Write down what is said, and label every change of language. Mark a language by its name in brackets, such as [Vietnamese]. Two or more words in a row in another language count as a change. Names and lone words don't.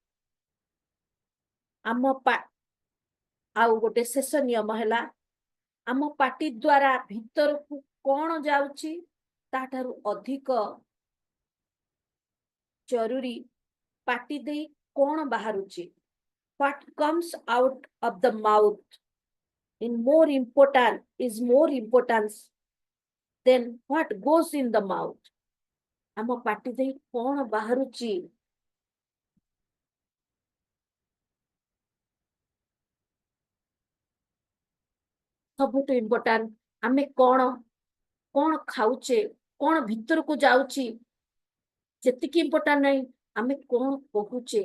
[Odia] ଆଉ ଗୋଟେ ଶେଷ ନିୟମ ହେଲା, ଆମ ପାଟି ଦ୍ୱାରା ଭିତରକୁ କଣ ଯାଉଛି ତାଠାରୁ ଅଧିକ ଜରୁରୀ ପାଟି ଦେଇ କଣ ବାହାରୁଛି। [English] What comes out of the mouth is more important than what goes in the mouth. [Odia] ଆମ ପାଟି ଦେଇ କଣ ବାହାରୁଛି ସବୁଠୁ ଇମ୍ପୋର୍ଟାଣ୍ଟ। ଆମେ କଣ ଖାଉଛେ, କଣ ଭିତରକୁ ଯାଉଛି ଯେତିକି ଇମ୍ପୋର୍ଟାଣ୍ଟ ନାହିଁ, ଆମେ କଣ କହୁଛେ।